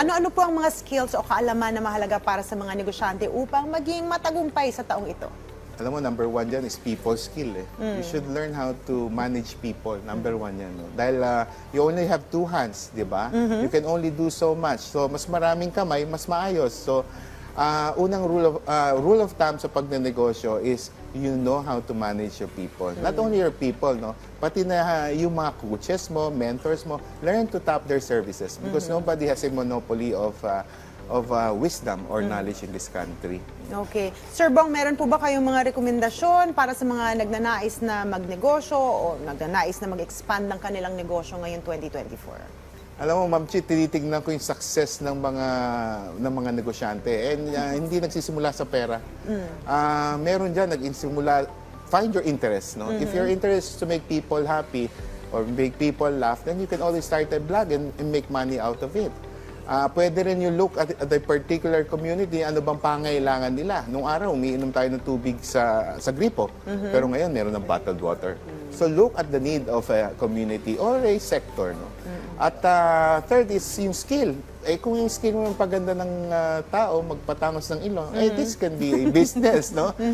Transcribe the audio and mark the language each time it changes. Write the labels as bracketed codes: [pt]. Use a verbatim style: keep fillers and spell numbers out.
[tl] Ano-ano po ang mga skills o kaalaman na mahalaga para sa mga negosyante upang maging matagumpay sa taong ito? Alam mo, number one dyan is people skill. [en] Eh. You should learn how to manage people. Number one yan. No? Dahil ah, you only have two hands, [tl] di ba? [en] You can only do so much. [tl] So, mas maraming kamay, mas maayos. [en] So, ah, unang rule of, ah, rule of thumb [tl] sa pagnenegosyo [en] is you know how to manage your people. Not only your people, no? [tl] Pati na ah, yung mga coaches mo, mentors mo, [en] learn to tap their services. Because nobody has a monopoly of ah, of ah, wisdom or knowledge in this country. Okay. [tl] Sir Bong, meron po ba kayong mga rekomendasyon para sa mga nagnanais na magnegosyo o nagnanais na mag-expand ng kanilang negosyo ngayong twenty twenty-four? Alam mo, Ma'am Chi, tinitingnan ko yung success ng mga ng mga negosyante. And uh, hindi nagsisimula sa pera. Ah, meron diyan nagsimula, [en] find your interest, [tl] no? [en] If your interest is to make people happy or make people laugh, then you can always start a blog and, and make money out of it. Ah, pwede rin you look at, at a particular community, [tl] ano bang pangailangan nila. Nung araw, umiinom tayo ng tubig sa, sa gripo, pero ngayon meron ng bottled water. [en] So look at the need of a community or a sector. No? [tl] At ah, third is yung skill. Eh, kung yung skill mo ng pagganda ng ah, tao, magpatangos ng ilong, eh, [en] this can be a business. [tl] No?